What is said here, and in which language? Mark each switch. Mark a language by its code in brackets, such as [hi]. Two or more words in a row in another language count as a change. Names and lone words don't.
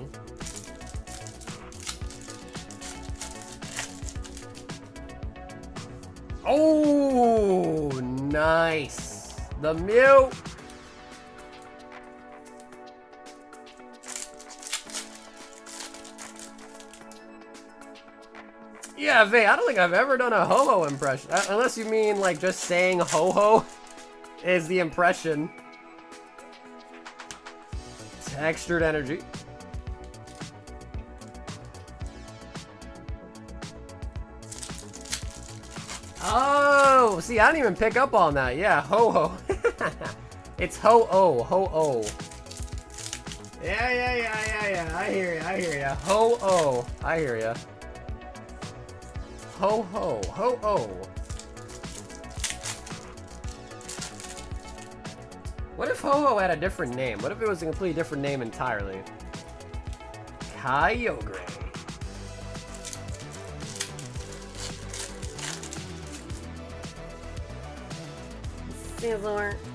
[en] Oh, nice. The Mew. Yeah, Vay, I don't think I've ever done a ho-ho impression. Unless you mean, like, just saying ho-ho is the impression. Textured energy. Oh, see, I didn't even pick up on that. Yeah, ho-ho. It's ho-oh, ho-oh. Yeah. I hear ya. Ho-oh. I hear ya. Ho-ho, ho-oh. What if ho-ho had a different name? What if it was a completely different name entirely? Kyogre. Sizzler.